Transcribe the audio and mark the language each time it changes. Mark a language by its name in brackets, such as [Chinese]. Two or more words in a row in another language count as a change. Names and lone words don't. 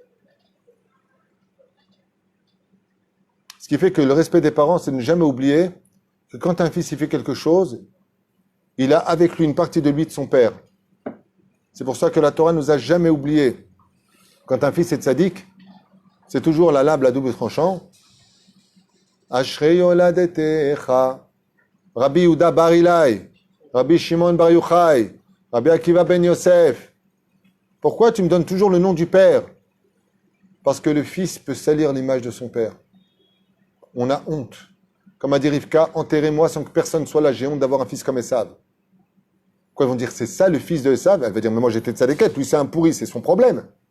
[French] Ce qui fait que le respect des parents, c'est de ne jamais oublier que quand un fils il fait quelque chose, il a avec lui une partie de lui de son père. C'est pour ça que la Torah nous a jamais oublié. Quand un fils est tzaddik, c'est toujours la lame à double tranchant. [Hebrew] אשרי יולדתך, רבי יהודה בר אילעאי, רבי שמעון בר יוחאי, רבי עקיבא בן יוסף. [French] Pourquoi tu me donnes toujours le nom du père? Parce que le fils peut salir l'image de son père. On a honte. Comme a dit Rivka, enterrez-moi sans que personne soit là. J'ai honte d'avoir un fils comme Esav. Quoi, ils vont dire, c'est ça le fils de Esav? Elle va dire, mais moi j'étais de tzadékette, lui c'est un pourri, c'est son problème.